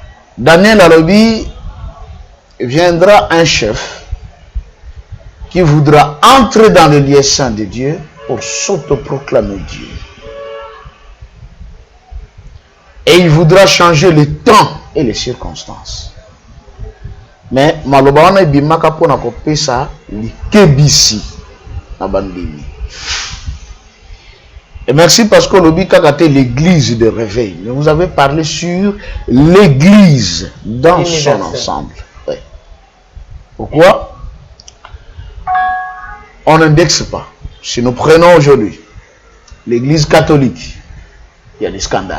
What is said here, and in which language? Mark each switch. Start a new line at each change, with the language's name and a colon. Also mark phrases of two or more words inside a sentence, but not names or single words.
French: Daniel Alobi, viendra un chef qui voudra entrer dans le lieu saint de Dieu pour s'autoproclamer Dieu. Et il voudra changer le temps et les circonstances.
Lingala: Mais malobana bimaka pona kopesa likebisi na bandimi.
French: Et merci parce que l'Obi Kakate l'église de réveil. Mais vous avez parlé sur l'église dans son ensemble. Oui. Pourquoi? On n'indexe pas. Si nous prenons aujourd'hui l'église catholique, il y a des scandales.